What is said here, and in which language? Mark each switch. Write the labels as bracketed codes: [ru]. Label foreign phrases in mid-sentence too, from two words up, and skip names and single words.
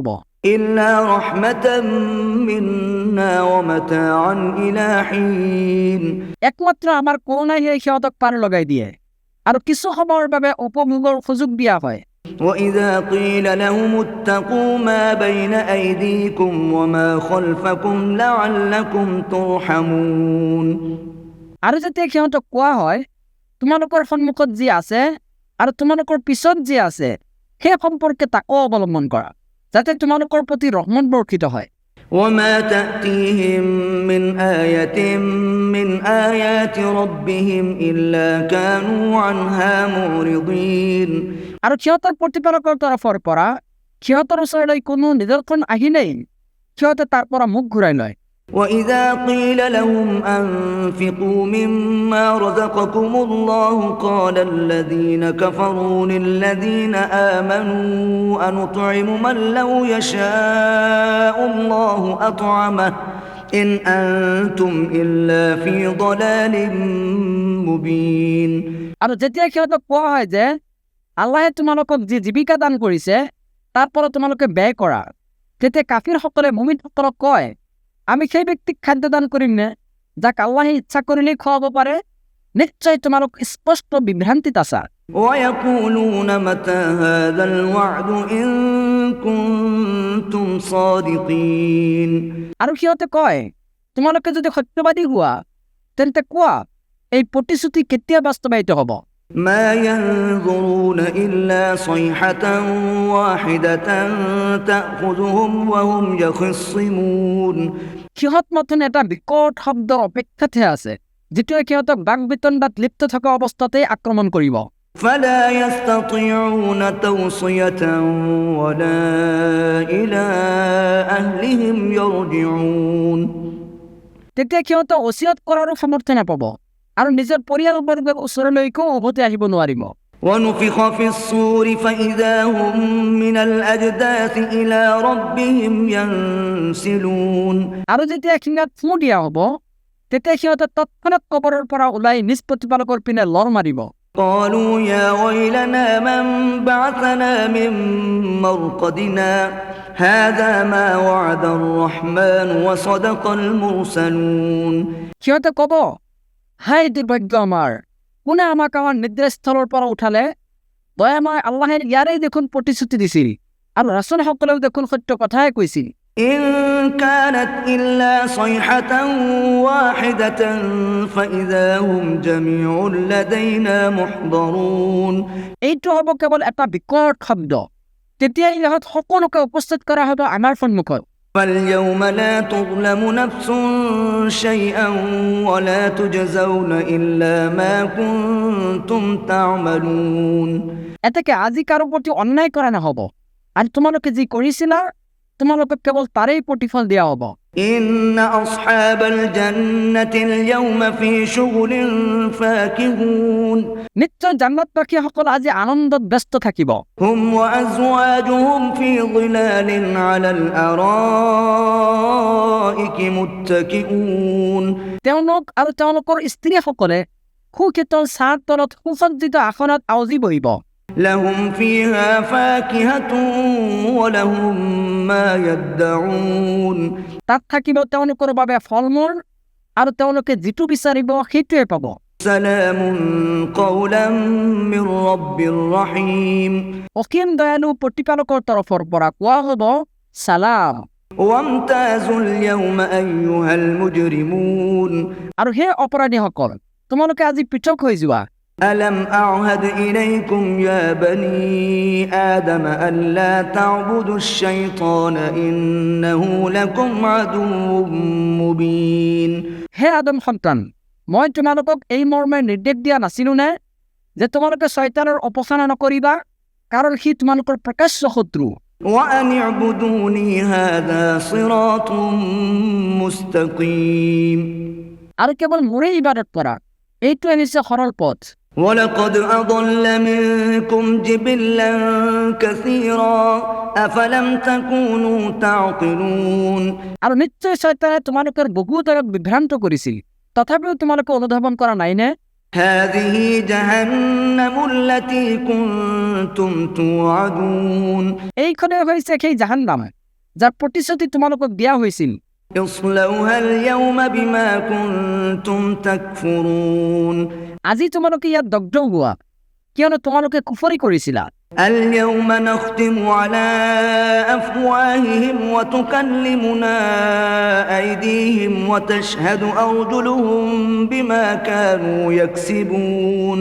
[ar] إلا رحمة منا ومتاعا إلى حين [as] একমাত্ৰ আমাৰ কৰোণাইহে সিহঁতক পাৰ লগাই দিয়ে আৰু কিছু সময়ৰ বাবে উপভোগৰ সুযোগ দিয়া হয়। [ar] وإذا قيل لهم اتقوا ما بين أيديكم وما خلفكم لعلكم ترحمون [as] আৰু যেতিয়া সিহঁতক কোৱা হয় তোমালোকৰ সন্মুখত যি আছে আৰু তোমালোকৰ পিছত যি আছে সেই সম্পৰ্কে তাকো অৱলম্বন কৰা যাতে তোমালোকৰ প্ৰতি ৰহমত বৰ্ষিত হয়। [ar] وما تأتيهم من آية من آيات ربهم إلا كانوا عنها معرضين [as] আৰু সিহঁতৰ প্ৰতিপালকৰ তৰফৰ পৰা সিহঁতৰ ওচৰলৈ কোনো নিদৰ্শন আহিলেই সিহঁতে তাৰ পৰা মুখ ঘূৰাই লয়। [ar] وإذا قيل لهم أنفقوا مما رزقكم الله قال الذين كفروا للذين آمنوا أنطعم من لو يشاء الله أطعمه إن أنتم إلا في ضلال مبين [as] আৰু যেতিয়া সিহঁতক কোৱা হয় যে আল্লাহে তোমালোকক যি জীৱিকা দান কৰিছে তাৰ পৰা তোমালোকে ব্যয় কৰা, তেতিয়া কাফিৰসকলে মুমিনসকলক কয় আমি সেই ব্যক্তিক খাদ্য দান কৰিম নে যাক আল্লাহে ইচ্ছা কৰিলেই খুৱাব পাৰে? নিশ্চয় তোমালোক স্পষ্ট বিভ্ৰান্তিত আছা। [ar] ويقولون متى هذا الوعد إن كنتم صادقين [as] আৰু সিহঁতে কয় তোমালোকে যদি সত্যবাদী হোৱা তেন্তে কোৱা এই প্ৰতিশ্ৰুতি কেতিয়া বাস্তৱায়িত হ'ব? [ar] ما ينظرون إلا صيحة واحدة تأخذهم وهم يخصمون [as] সিহঁত মাথোন এটা বিকট শব্দৰ অপেক্ষাতহে আছে যিটোৱে সিহঁতক বাকবিতণ্ডাত লিপ্ত থকা অৱস্থাতেই আক্ৰমণ কৰিব। [ar] فلا يستطيعون توصية ولا إلى أهلهم يرجعون [as] তেতিয়া সিহঁতে অচিয়ত কৰাৰো সামৰ্থ্য নাপাব আৰু নিজৰ পৰিয়ালবৰ্গৰ ওচৰলৈকো উভতি আহিব নোৱাৰিব। [ar] ونفخ في الصور فإذا هم من الأجداث إلى ربهم ينسلون [as] আৰু যেতিয়া শিঙাত ফু দিয়া হ'ব তেতিয়া সিহঁতে তৎক্ষণাত কবৰৰ পৰা ওলাই নিজ প্ৰতিপালকৰ পিনে লৰ মাৰিব। [ar] قالوا يا ويلنا من بعثنا من مرقدنا هذا ما وعد الرحمن وصدق المرسلون [as] সিহঁতে কব হাই দুৰ্ভাগ্য আমাৰ, কোনে আমাক আমাৰ নিদ্ৰাস্থলৰ পৰা উঠালে? দয়াময় আল্লাহে ইয়াৰেই দেখোন প্ৰতিশ্ৰুতি দিছিল আৰু ৰাচুলসকলেও দেখোন সত্য কথাই কৈছিল। [ar] إن كانت إلا صيحة واحدة فإذا هم جميع لدينا محضرون [as] এইটো হ'ব কেৱল এটা বিকট শব্দ, তেতিয়া ইহঁত সকলোকে উপস্থিত কৰা হ'ব আমাৰ সন্মুখত। [ar] فاليوم لا تظلم نفس شيئا ولا تجزون إلا ما كنتم تعملون [as] এতেকে আজি কাৰো প্ৰতি অন্যায় কৰা নহ'ব আৰু তোমালোকে যি কৰিছিলা তোমালোকক কেৱল তাৰেই প্ৰতিফল দিয়া হ'ব। [ar] إن أصحاب الجنة اليوم في شغل فاكهون [as] নিশ্চয় জান্নাতবাসীসকল আজি আনন্দত ব্যস্ত থাকিব। [ar] هم وأزواجهم في ظلال على الأرائك متكئون [as] তেওঁলোক আৰু তেওঁলোকৰ স্ত্ৰীসকলে সুশীতল ছাঁৰ তলত সুসজ্জিত আসনত আউজি বহিব। [ar] لهم فيها فاكهة ولهم ما يدعون [as] তাত থাকিব তেওঁলোকৰ বাবে ফল মূল আৰু তেওঁলোকে যিটো বিচাৰিব সেইটোৱে পাব। [ar] سلام قولا من رب رحيم [as] অসীম দয়ালু প্ৰতিপালকৰ তৰফৰ পৰা কোৱা হ'ব চালাম। [ar] وامتازوا اليوم أيها المجرمون [as] আৰু সেই অপৰাধীসকল তোমালোকে আজি পৃথক হৈ যোৱা। [ar] ألم أعهد إليكم يا بني آدم ألا تعبدوا الشيطان إنه لكم عدو مبين [as] হে আদম সন্তান, মই তোমালোকক এই মৰ্মে নিৰ্দেশ দিয়া নাছিলোনে যে তোমালোকে শয়তানৰ উপাসনা নকৰিবা, কাৰণ সি তোমালোকৰ প্ৰকাশ্য শত্ৰু। [ar] وأن اعبدوني هذا صراط مستقيم [as] আৰু কেৱল মোৰেই ইবাদত কৰা, এইটোৱে নিশ্চয় সৰল পথ। [ar] ولقد أضل منكم جبلا كثيرا أفلم تكونوا تعقلون [as] আৰু নিশ্চয় শয়তানে তোমালোকৰ বহু দৰক বিভ্ৰান্ত কৰিছিল, তথাপিও তোমালোকে অনুধাৱন কৰা নাইনে? [ar] هذه جهنم التي كنتم توعدون [as] এইখনে হৈছে সেই জাহান্নাম যাৰ প্ৰতিশ্ৰুতি তোমালোকক দিয়া হৈছিল। [ar] اصلوها اليوم بما كنتم تكفرون [as] আজি তোমালোকে ইয়াত দগ্ধ হোৱা, কিয়নো তোমালোকে কুফৰি কৰিছিলা। [ar] اليوم نختم على أفواههم وتكلمنا أيديهم وتشهد أرجلهم بما كانوا يكسبون